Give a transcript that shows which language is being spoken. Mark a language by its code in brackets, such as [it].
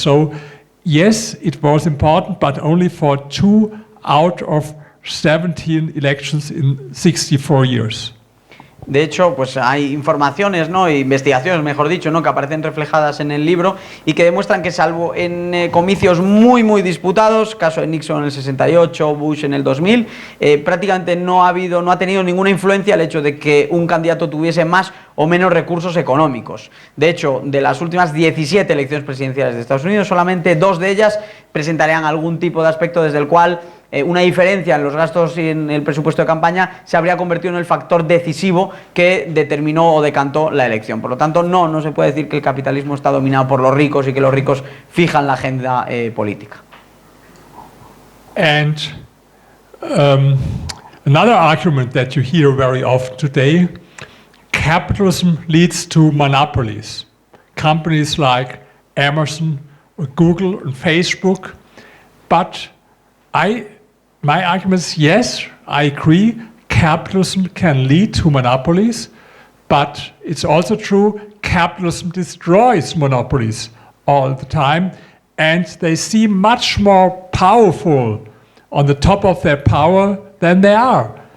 [en] So, yes, it was important, but only for 2 out of 17 elections in 64 years. [es] De hecho, pues hay informaciones, ¿no? Investigaciones, mejor dicho, ¿no? Que aparecen reflejadas en el libro y que demuestran que salvo en comicios muy disputados, caso de Nixon en el 68, Bush en el 2000, prácticamente no ha tenido ninguna influencia el hecho de que un candidato tuviese más o menos recursos económicos. De hecho, de las últimas 17 elecciones presidenciales de Estados Unidos, solamente 2 de ellas presentarían algún tipo de aspecto desde el cual una diferencia en los gastos y en el presupuesto de campaña se habría convertido en el factor decisivo que determinó o decantó la elección. Por lo tanto, no se puede decir que el capitalismo está dominado por los ricos y que los ricos fijan la agenda política. [en] And another argument that you hear very often today, capitalism leads to monopolies. Companies like Amazon, or Google, and Facebook, but my argument is, yes, I agree, capitalism can lead to monopolies, but it's also true, capitalism destroys monopolies all the time, and they seem much more powerful on the top of their power than they are.